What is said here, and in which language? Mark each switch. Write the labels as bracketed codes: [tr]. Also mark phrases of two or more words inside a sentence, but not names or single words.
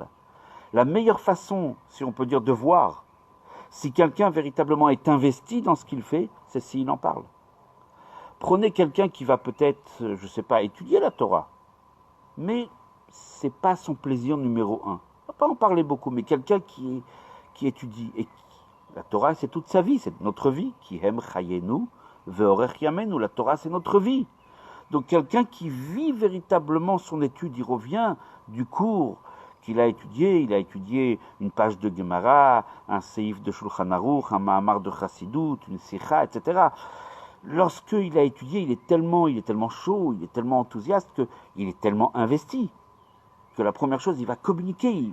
[fr] La meilleure façon, si on peut dire, de voir si quelqu'un véritablement est investi dans ce qu'il fait, c'est s'il en parle. Prenez quelqu'un qui va peut-être, je ne sais pas, étudier la Torah, mais ce n'est pas son plaisir numéro un. On ne va pas en parler beaucoup, mais quelqu'un qui étudie, et la Torah c'est toute sa vie, c'est notre vie, qui aime [he] חיינו, ואורך ימינו, [fr] la Torah c'est notre vie. Donc quelqu'un qui vit véritablement son étude, il revient du cours qu'il a étudié une page de Gemara, un seif de Shulchan Aruch, un Mahamar de Chassidut, une Sikha, etc. Lorsqu'il a étudié, il est tellement chaud, il est tellement enthousiaste qu'il est tellement investi que la première chose, il va communiquer.